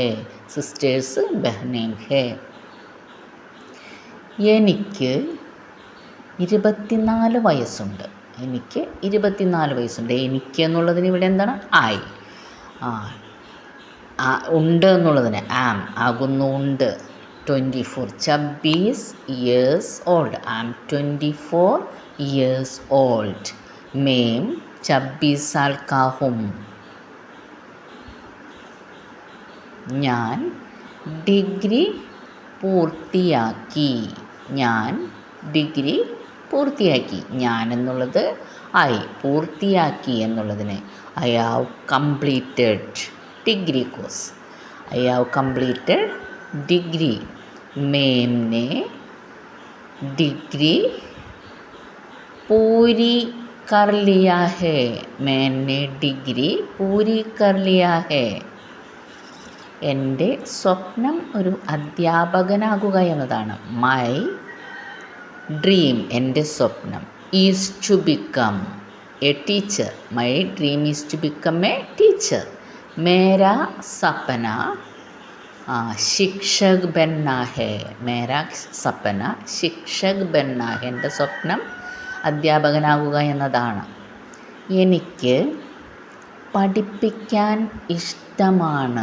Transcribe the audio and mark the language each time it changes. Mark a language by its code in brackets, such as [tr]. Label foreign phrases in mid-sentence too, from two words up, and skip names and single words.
[ml] സിസ്റ്റേഴ്സ് [hi] बहनें हैं. [ml] എനിക്ക് 24 വയസ്സുണ്ട്. എനിക്ക് 24 വയസ്സുണ്ട്. എനിക്ക് എന്നുള്ളതിന് ഇവിടെ എന്താണ്? ഐ. ഉണ്ട് എന്നുള്ളതിന് ആം. ആകുന്നു ഉണ്ട്. 24. 26 [en] years old. I am 24 years old. [hi] मैं 26 साल का हूँ. [ml] ഞാൻ ഡിഗ്രി പൂർത്തിയാക്കി. ഞാൻ ഡിഗ്രി പൂർത്തിയാക്കി. ഞാൻ എന്നുള്ളത് ഐ. പൂർത്തിയാക്കി എന്നുള്ളതിന് [en] I have completed degree course. I have completed degree. [hi] मैंने डिग्री पूरी कर लिया है. मैंने डिग्री पूरी कर लिया है. [ml] എൻ്റെ സ്വപ്നം ഒരു അധ്യാപകനാകുക എന്നതാണ്. [en] My dream, [ml] എൻ്റെ സ്വപ്നം, [en] is to become a teacher. My dream is to become a teacher. [hi] मेरा सपना शिक्षक बनना है. मेरा सपना शिक्षक बनना है. [ml] എൻ്റെ സ്വപ്നം അധ്യാപകനാകുക എന്നതാണ്. എനിക്ക് പഠിപ്പിക്കാൻ ഇഷ്ടമാണ്.